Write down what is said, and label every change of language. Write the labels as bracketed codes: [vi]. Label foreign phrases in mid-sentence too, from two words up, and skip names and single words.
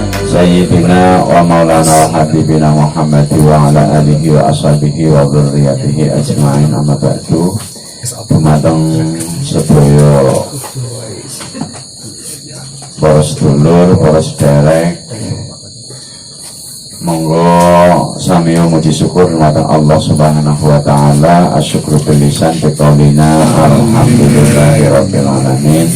[ar] سيدنا ومولانا وحبيبنا محمد وعلى آله وأصحابه وذريته أجمعين أما بعد. [jv] Dumateng sedaya para sedulur, para sederek, monggo samiyo muji syukur dumateng Allah [ar] سبحانه وتعالى. أشكر باللسان بقولنا الحمد لله رب العالمين.